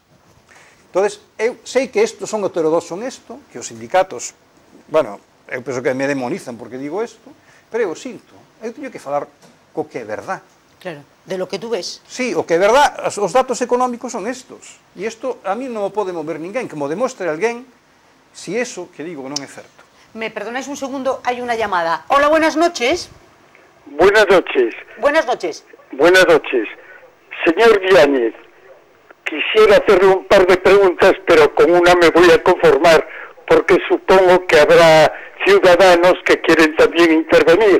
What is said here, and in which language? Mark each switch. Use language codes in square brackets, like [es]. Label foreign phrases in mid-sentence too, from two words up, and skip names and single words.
[gl] Entón, eu sei que estos son heterodoxos en isto, que os sindicatos, bueno, eu penso que me demonizan porque digo isto, pero eu sinto, eu teño que falar co que é verdad. [es] Claro, de lo que tú ves. [gl] Sí, o que é verdad, os datos económicos son estos. E isto a mí non o pode mover ninguén, que mo demostre alguén si eso que digo non é certo. [es] Me perdonáis un segundo, hay una llamada. Hola, buenas noches. Buenas noches. Buenas noches. Buenas noches. Señor Yáñez, quisiera hacerle un par de preguntas, pero con una me voy a conformar, porque supongo que habrá ciudadanos que quieren también intervenir.